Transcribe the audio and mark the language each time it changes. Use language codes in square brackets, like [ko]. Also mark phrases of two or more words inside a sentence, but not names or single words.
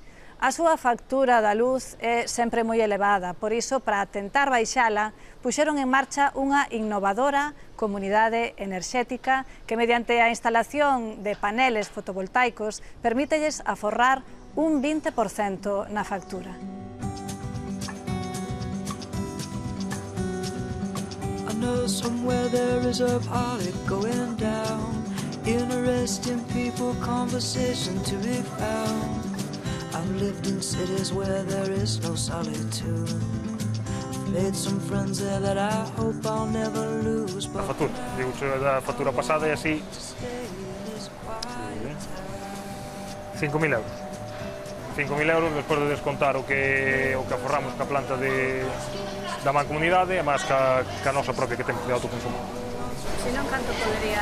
[gl] A súa factura da luz é sempre moi elevada, por iso, para tentar baixala, puxeron en marcha unha innovadora comunidade enerxética que, mediante a instalación de paneles fotovoltaicos, permítelles aforrar un 20% na factura. [en] I know somewhere there is a party going down, interesting people, conversation to be found. I've lived in cities where there is no solitude. I've made some friends there that I hope I'll never lose. [gl] A factura, digo, da factura pasada é así 5.000 euros. 5.000 euros despois de descontar o que aforramos ca planta da mancomunidade e máis ca nosa propia que temos de autoconsumo. Se non, canto podería...